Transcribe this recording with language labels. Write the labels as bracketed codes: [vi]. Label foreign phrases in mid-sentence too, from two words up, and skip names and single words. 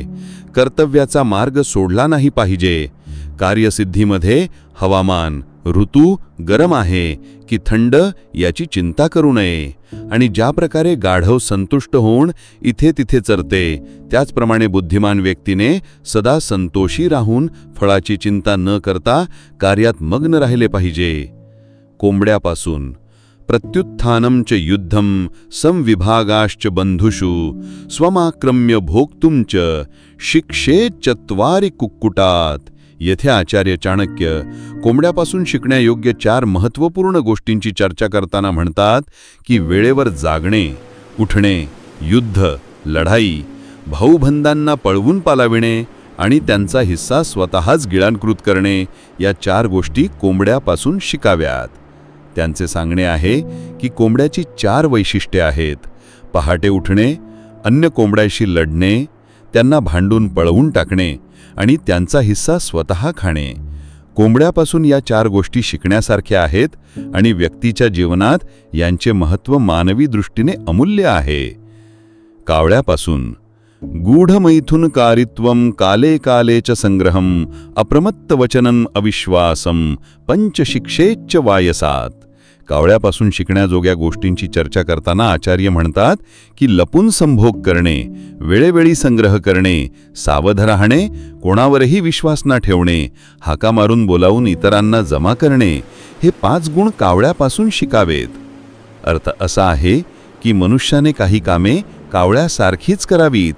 [mr] कर्तव्याचा मार्ग सोडला नाही पाहिजे. कार्यसिद्धीमध्ये हवामान, ऋतू गरम आहे की थंड याची चिंता करू नये आणि ज्या प्रकारे गाढव संतुष्ट होऊन इथे तिथे चरते, त्याचप्रमाणे बुद्धिमान व्यक्तीने सदा संतोषी राहून फळाची चिंता न करता कार्यात मग्न राहिले पाहिजे. [sa] कोंबड्यापासून प्रत्युत्थानं च युद्धं संविभागाश्च बंधुषु स्वमाक्रम्य भोक्तुं च शिक्षेच्चत्वारि कुक्कुटात. [mr] येथे आचार्य चाणक्य कोंबड्यापासून शिकण्यायोग्य 4 महत्त्वपूर्ण गोष्टींची चर्चा करताना म्हणतात की वेळेवर जागणे, उठणे, युद्ध, लढाई, भाऊबंधांना पळवून पालाविणे आणि त्यांचा हिस्सा स्वतःच गिळांकृत करणे या 4 गोष्टी कोंबड्यापासून शिकाव्यात. त्यांचे सांगणे आहे की कोंबड्याची 4 वैशिष्ट्ये आहेत. पहाटे उठणे, अन्य कोंबड्याशी लढणे, त्यांना भांडून पळवून टाकणे आणि त्यांचा हिस्सा स्वतः खाणे. कोंबड्यापासून या 4 गोष्टी शिकण्यासारख्या आहेत आणि व्यक्तीच्या जीवनात यांचे महत्त्व मानवी दृष्टीने अमूल्य आहे. [sa] कावळ्यापासून गूढमैथुन कारित्वं काले काले च संग्रहं अप्रमत्त वचनं अविश्वासं पंचशिक्षेच्च वायसात. [mr] कावळ्यापासून शिकण्याजोग्या गोष्टींची चर्चा करताना आचार्य म्हणतात की लपून संभोग करणे, वेळेवेळी संग्रह करणे, सावध राहणे, कोणावरही विश्वास न ठेवणे, हाका मारून बोलावून इतरांना जमा करणे हे 5 गुण कावळ्यापासून शिकावेत. अर्थ असा आहे की मनुष्याने काही कामे कावळ्यासारखीच करावीत.